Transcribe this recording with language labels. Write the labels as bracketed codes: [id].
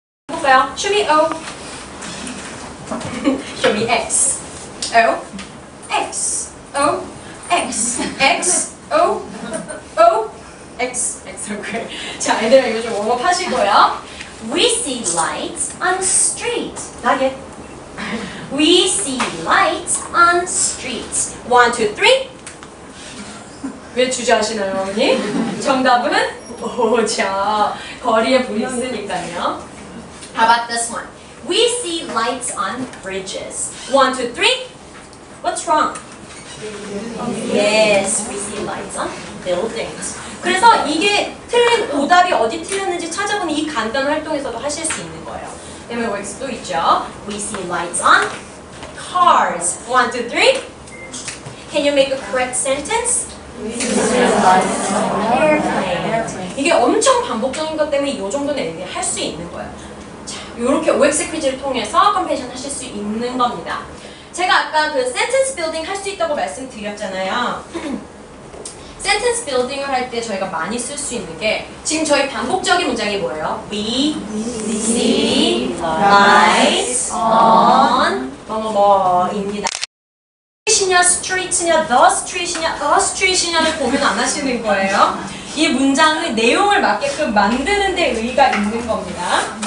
[ko] 해볼까요? [en] Show me O. Show me X. O. X. O. X. X. O. O. X. X. 오케이. [ko] 자, 애들아 이거 좀 웜업 하시고요. [en] We see lights on street. 나게. We see lights on streets. 1, 2, 3. [ko] 왜 주저하시나요, 어머니? 정답은 오죠. 거리에 불이 있으니까요. [en] How about this one? We see lights on bridges. 1, 2, 3. What's wrong? Yes, we see lights on buildings. [ko] 그래서 이게 틀린 오답이 어디 틀렸는지 찾아보는 이 간단 활동에서도 하실 수 있는 거예요. 그다음에 works도 있죠. [en] We see lights on cars. 1, 2, 3. Can you make a correct sentence? Airplane. [ko] 이게 엄청 반복적인 것 때문에 이 정도는 애들이 할 수 있는 거예요. 자, 이렇게 OX 퀴즈를 통해서 컴패션 하실 수 있는 겁니다. 제가 아까 그 sentence building 할 수 있다고 말씀드렸잖아요. sentence building을 할 때 저희가 많이 쓸 수 있는 게 지금 저희 반복적인 문장이 뭐예요? [en] We see lights on 뭐뭐뭐입니다. [ko] street이냐, streets냐, the street이냐, a street이냐를 고민 안 하시는 거예요. 이 문장의 내용을 맞게끔 만드는 데 의의가 있는 겁니다.